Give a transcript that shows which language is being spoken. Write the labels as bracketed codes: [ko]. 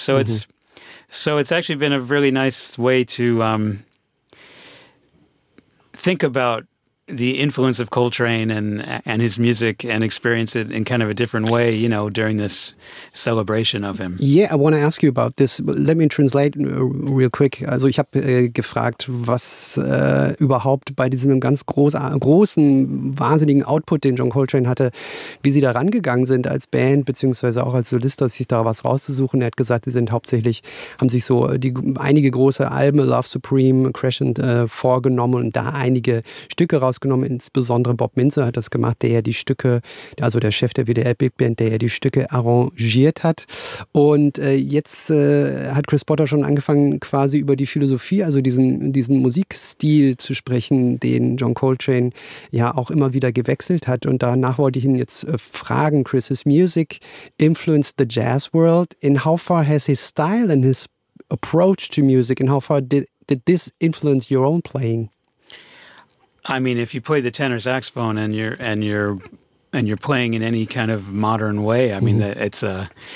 [en] So mm-hmm. it's actually been a really nice way to think about the influence of Coltrane and his music and experience it in kind of a different way, you know, during this celebration of him. Yeah, I want to ask you about this. Let me translate real quick. [de] Also ich habe gefragt, was überhaupt bei diesem ganz großen, wahnsinnigen Output, den John Coltrane hatte, wie sie da rangegangen sind als Band, beziehungsweise auch als Solist, sich da was rauszusuchen. Er hat gesagt, sie sind hauptsächlich, haben sich so einige große Alben, Love Supreme, Crescent, vorgenommen und da einige Stücke rausgenommen, insbesondere Bob Minzer hat das gemacht, der ja die Stücke, also der Chef der WDR Big Band, der ja die Stücke arrangiert hat. Und jetzt hat Chris Potter schon angefangen, quasi über die Philosophie, also diesen Musikstil zu sprechen, den John Coltrane ja auch immer wieder gewechselt hat. Und danach wollte ich ihn jetzt fragen: [en] Chris's music influenced the jazz world. In how far has his style and his approach to music, and how far did this influence your own playing? I mean, if you play the tenor saxophone and you're playing in any kind of modern way, I mean, mm-hmm.